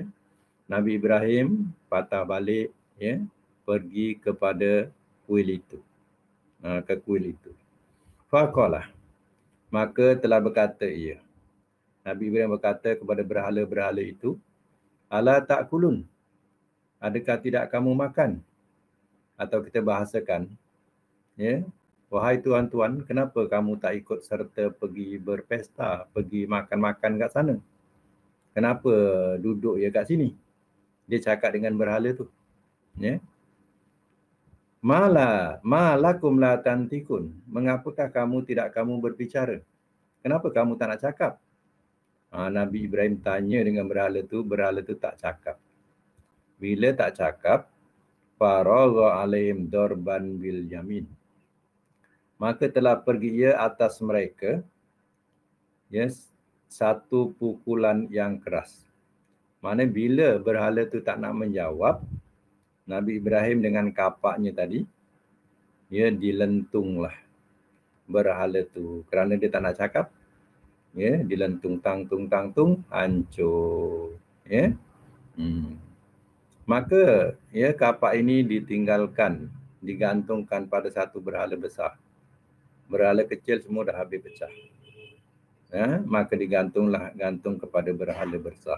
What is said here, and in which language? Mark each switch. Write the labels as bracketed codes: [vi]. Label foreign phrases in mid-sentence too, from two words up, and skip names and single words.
[ms] Nabi Ibrahim patah balik ya, pergi kepada kuil itu. Ke kuil itu. Faqalah, maka telah berkata ia. Nabi Ibrahim berkata kepada berhala-berhala itu, [ar] ألا تأكلون, [ms] adakah tidak kamu makan? Atau kita bahasakan, ya, wahai tuan-tuan, kenapa kamu tak ikut serta pergi berpesta, pergi makan-makan kat sana? Kenapa duduk ya kat sini? Dia cakap dengan berhala tu. Ya. [ar] ما لكم لا تنطقون. [ms] Mengapakah kamu tidak kamu berbicara? Kenapa kamu tak nak cakap? Nabi Ibrahim tanya dengan berhala tu tak cakap. Bila tak cakap, [ar] فراغ عليهم ضربا باليمين, [ms] maka telah pergi ia atas mereka yes, satu pukulan yang keras. Mana bila berhala tu tak nak menjawab, Nabi Ibrahim dengan kapaknya tadi, ya, dilentunglah berhala tu. Kerana dia tak nak cakap, ya, dilentung tang-tung, hancur. Ya. Maka ya, kapak ini ditinggalkan, digantungkan pada satu berhala besar. Berhala kecil semua dah habis pecah. Ya, maka gantung kepada berhala besar.